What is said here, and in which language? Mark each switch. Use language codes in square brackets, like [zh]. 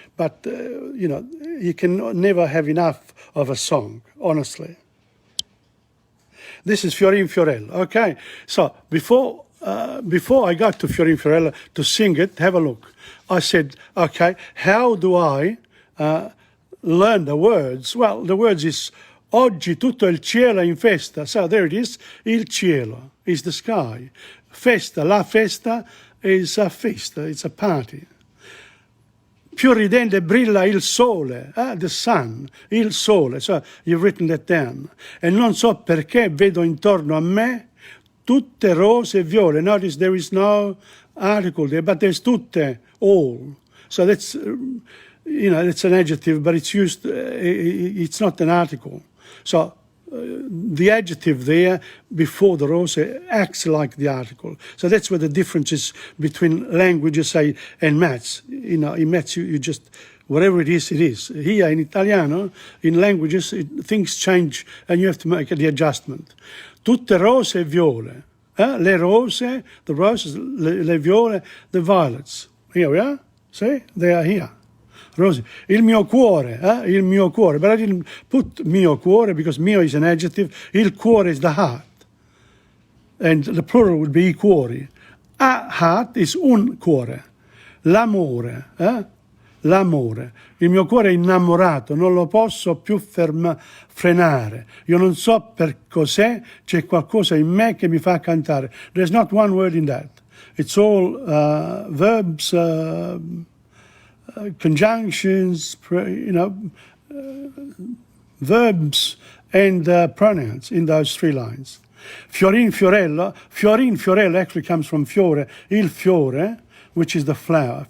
[en] But you can never have enough of a song, honestly. This is Fiorin Fiorello. Okay, so before I got to Fiorin Fiorello to sing it, have a look. I said, okay, how do I learn the words? Well, the words is [it] oggi tutto il cielo è in festa. [en] So there it is. Il cielo is the sky. Festa, la festa is a festa. It's a party. [it] Più ridente brilla il sole, [en] the sun, [it] il sole. [en] So you've written that down. [it] E non so perché vedo intorno a me tutte rose e viole. [en] Notice there is no article there, but there's tutte, all. So that's, that's an adjective, but it's used, it's not an article. So the adjective there before the rose acts like the article. So that's where the difference is between languages, say, and maths. In maths you just, whatever it is, it is. Here in Italiano, in languages, things change and you have to make the adjustment. [it] Tutte rose e viole. [en] Le rose, the roses, le viole, the violets. Here we are. See? They are here. Rose. [it] Il mio cuore, il mio cuore. [en] But I didn't put mio cuore because mio is an adjective. Il cuore is the heart. And the plural would be I cuori. A heart is [it] un cuore. L'amore, l'amore. Il mio cuore è innamorato, non lo posso più frenare. Io non so per cos'è, c'è qualcosa in me che mi fa cantare. [en] There's not one word in that. It's all verbs, conjunctions, verbs and pronouns in those 3 lines. Fiorin, fiorello. Fiorin, fiorello actually comes from fiore, il fiore, which is the flower.